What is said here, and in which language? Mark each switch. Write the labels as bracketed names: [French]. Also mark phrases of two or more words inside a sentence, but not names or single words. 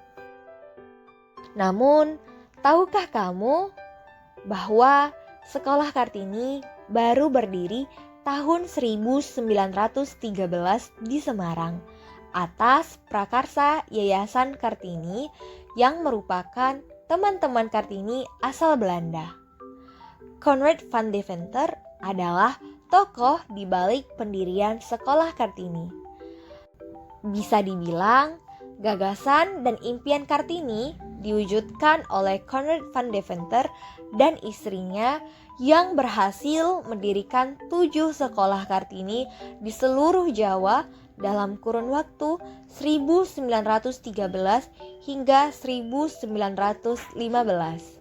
[Indonesian] Namun, tahukah kamu bahwa Sekolah Kartini baru berdiri tahun 1913 di Semarang atas prakarsa Yayasan Kartini yang merupakan teman-teman Kartini asal Belanda. Conrad van Deventer adalah tokoh di balik pendirian Sekolah Kartini. Bisa dibilang, gagasan dan impian Kartini diwujudkan oleh Conrad van Deventer dan istrinya yang berhasil mendirikan 7 sekolah Kartini di seluruh Jawa dalam kurun waktu 1913 hingga 1915.